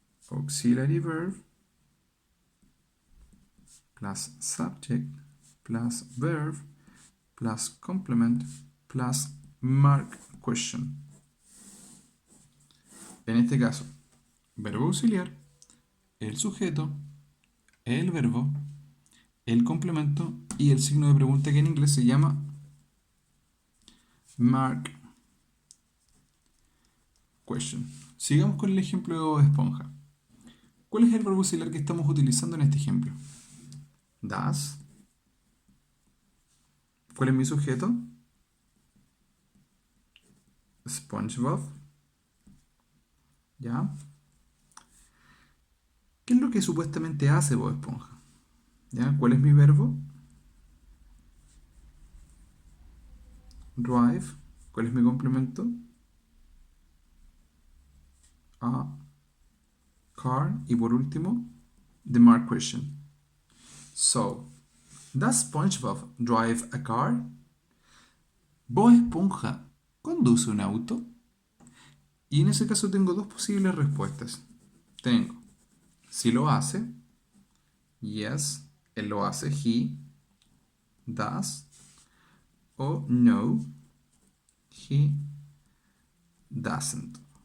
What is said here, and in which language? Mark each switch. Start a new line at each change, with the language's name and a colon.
English: Auxiliary verb plus subject plus verb plus complement plus mark question.
Spanish: En este caso, verbo auxiliar, el sujeto, el verbo, el complemento y el signo de pregunta que en inglés se llama mark question. Sigamos con el ejemplo de Bob Esponja. ¿Cuál es el verbo auxiliar que estamos utilizando en este ejemplo?
English: Does.
Spanish: ¿Cuál es mi sujeto? SpongeBob. ¿Ya? ¿Qué es lo que supuestamente hace Bob Esponja? ¿Ya? ¿Cuál es mi verbo? Drive. ¿Cuál es mi complemento?
English: A car.
Spanish: Y por último,
English: the mark question. So, does SpongeBob drive a car?
Spanish: ¿Bob Esponja conduce un auto? Y en ese caso tengo dos posibles respuestas. Tengo, si lo hace,
English: yes,
Spanish: él lo hace,
English: he does,
Spanish: o no,
English: he doesn't.